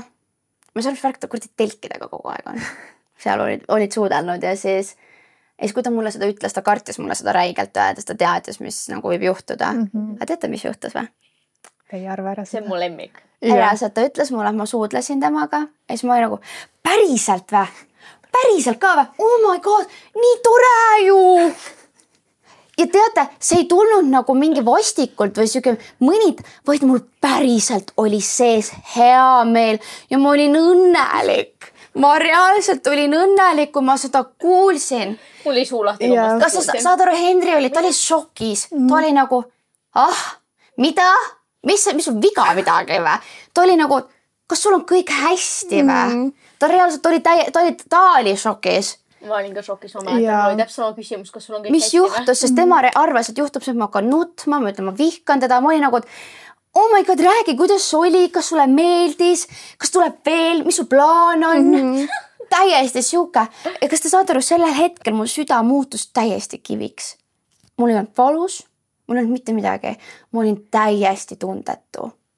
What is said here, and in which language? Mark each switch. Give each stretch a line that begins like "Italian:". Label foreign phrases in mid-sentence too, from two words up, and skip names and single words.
Estonian: Ma saan värk, ta kurdi telkidega kogu aeg on. Seal olid suudelnud ja siis kui ta mulle seda ütles, ta kartis mulle seda räigelt öeldes, ta teadis, mis nagu võib juhtuda. Aga teate, mis juhtus või? Ei arva ära seda. See on mu lemmik. Reaalselt ta ütles mulle, et ma suudlesin temaga ja siis ma olin nagu, päriselt või? Päriselt ka või?
English: Oh my god,
Estonian: nii tore ju! Ja teate, see ei tulnud nagu mingi vastikult või siuke vaid mul päriselt oli sees hea meel ja ma olin õnnelik. Ma reaalselt olin õnnelik, kui ma seda kuulsin. Mul oli suu lahti. Kas sa saad aru, Henri oli, ta oli šokis. Ta oli nagu, mida? Mis on viga midagi või? Ta oli nagu, kas sul on kõik hästi või? Ta reaalselt oli šokis. Ma olin ka šokis oma mäletan, mul oli täpselt sama küsimus, kas sul on kõik mis hästi juhtus, või? Sest tema arvas, et juhtub see, et ma hakkan nutma, ma ütlen, ma vihkan teda, ma olin nagu, et
English: oh my god,
Estonian: räägi, kuidas oli, kas sulle meeldis, kas tuleb veel, mis su plaan on? Täiesti siuke. Ja kas te saate aru, sellel hetkel mu süda muutus täiesti kiviks. Mul ei olnud valus, mul ei olnud mitte midagi. Ma olin täiesti tundetu.